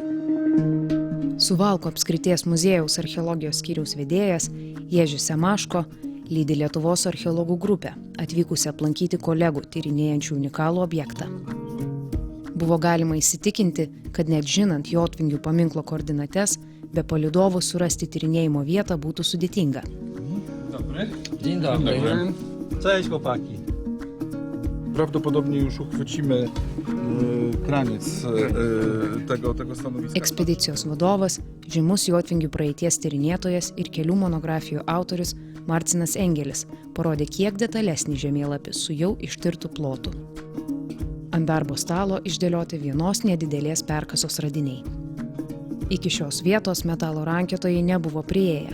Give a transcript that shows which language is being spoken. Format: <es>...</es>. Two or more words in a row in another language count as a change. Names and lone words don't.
<lt>Suvalkų apskrities muziejaus archeologijos skyriaus vedėjas Ježis Semaško lydi Lietuvos archeologų grupę, atvykusią aplankyti kolegų tyrinėjančių unikalų objektą. Buvo galima įsitikinti, kad net žinant jotvingių paminklo koordinates, be palydovų surasti tyrinėjimo vietą būtų sudėtinga.</lt> <pl>Dzień dobry. Cześć chłopaki. Prawdopodobnie już uchwycimy kraniec tego stanowiska.</pl> <lt>Ekspedicijos vadovas, žymus jotvingių praeities tyrinėtojas ir kelių monografijų autorius Marcinas Engelis parodė kiek detalesnį žemėlapį su jau ištirtų plotų. Ant darbo stalo išdėlioti vienos nedidelės perkasos radiniai. Iki šios vietos metalo rankiotojai nebuvo priėję.</lt>